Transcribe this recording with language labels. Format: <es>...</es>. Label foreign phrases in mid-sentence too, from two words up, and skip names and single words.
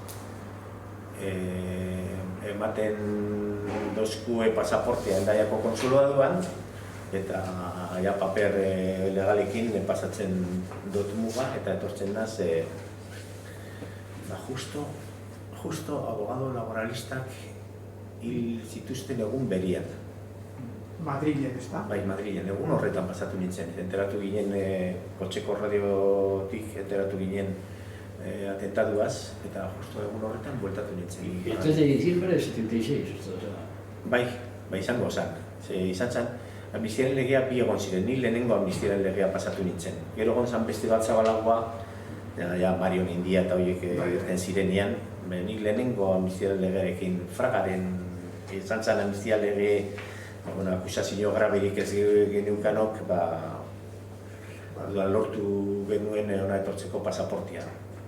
<eu>Ematen dozkue pasaportea Hendaiako konsuladuan eta paper legalekin pasatzen dut muga eta etortzen naz justo</eu> <es>abogado laboralistak</es> <eu>hil zituzten egun berian. Madrilen, ez da? Bai, Madrilen, egun horretan pasatu nintzen. Enteratu ginen, kotxeko radiotik enteratu ginen atentaduaz, eta justo egun horretan bueltatu nintzen.</eu> <es>El 3 de diciembre de 76, esto, o sea...</es> <eu>Bai, izango zan. Izan zan, amnistiaren legea bi egon ziren, ni lehenengo amnistiaren legea pasatu nintzen. Gero egon zan beste bat zabalagoa, Marion India eta horiek irten zirenean, nik lehenengo amnistiaren legearekin fragaren izan zan amnistia lege akusazio graberik ez geneukanok, lortu genuen hona etortzeko pasaportia.</eu>